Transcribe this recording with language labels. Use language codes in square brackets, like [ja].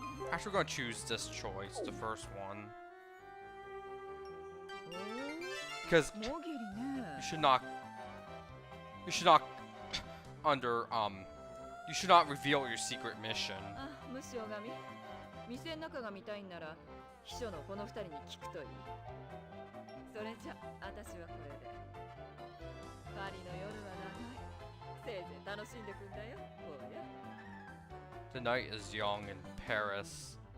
[en] Actually, we're gonna choose this choice, the first one. Because [ja] もぎりね。 [en] you should not under You should not reveal your secret mission. [ja] あ、無視拝み。店の中が見たいんなら秘書のこの二人に聞くといい。それじゃ私はこれで。パリの夜は長い。せいぜい楽しんでくんだよ、坊や。 [en] The night is young in Paris.